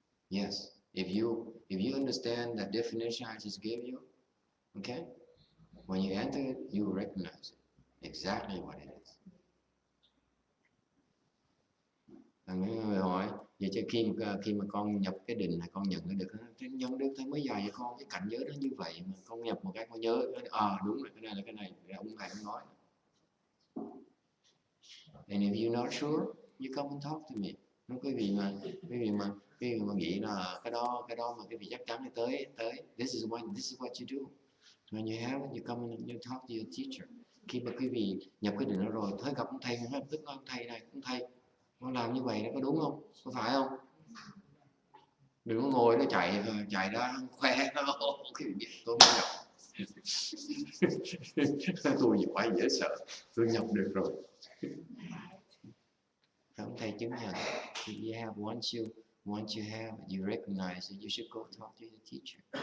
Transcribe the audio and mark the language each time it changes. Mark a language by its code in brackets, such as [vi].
[en] Yes. If you understand that definition I just gave you, okay? When you enter it, you recognize it. Exactly what it is. [vi] Người hỏi, vậy chứ khi mà con nhập cái định này, con nhận được nhận được thấy mới dạy cho con cái cảnh giới đó như vậy mà con nhập một cái con nhớ, đúng rồi, cái này là cái này, ông thầy ông nói. [en] And if you're not sure, you come and talk to me. [vi] Nếu quý vị mà nghĩ là cái đó mà quý vị chắc chắn là tới, [en] this is what you do. When you have it, you come and you talk to your teacher. [vi] Khi mà quý vị nhập cái định đó rồi, thấy gặp ông thầy, ngay lập tức nói ông thầy này, ông thầy, con làm như vậy đó có đúng không? Có phải không? Đừng có ngồi nó chạy ra khoe cái việc tôi mới nhập. Tôi giỏi dễ sợ, tôi nhập được rồi. Ông thầy chứng nhận. [en] If you have once you have, you recognize it, you should go talk to your teacher.